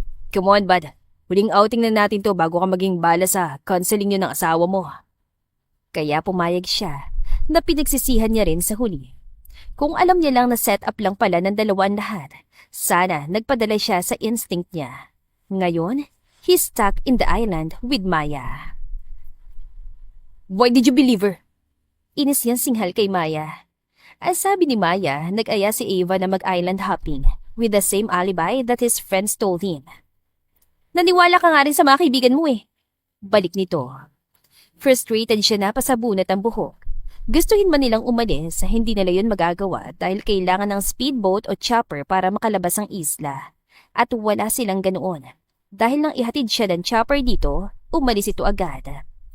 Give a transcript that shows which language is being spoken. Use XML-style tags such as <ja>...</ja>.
<en>Come on, bud.</en> <tl>Huling outing na natin to bago ka maging bala sa counseling niyo ng asawa mo. Kaya pumayag siya, na pinagsisihan niya rin sa huli. Kung alam niya lang na set up lang pala ng dalawang lahat, sana nagpadala siya sa instinct niya.</tl> <en>Ngayon, he's stuck in the island with Maya. Why did you believe her?</en> <tl>Inis yan singhal kay Maya. Ang sabi ni Maya, nag-aya si Ava na mag-island hopping</tl> <en>with the same alibi that his friends told him.</en> <tl>Naniwala ka nga rin sa mga kaibigan mo eh. Balik nito. Frustrated siya na pasabunat ang buhok. Gustuhin man nilang umalis, hindi nila yun magagawa dahil kailangan ng speedboat o chopper para makalabas ang isla. At wala silang ganoon. Dahil nang ihatid siya ng chopper dito, umalis ito agad.</tl>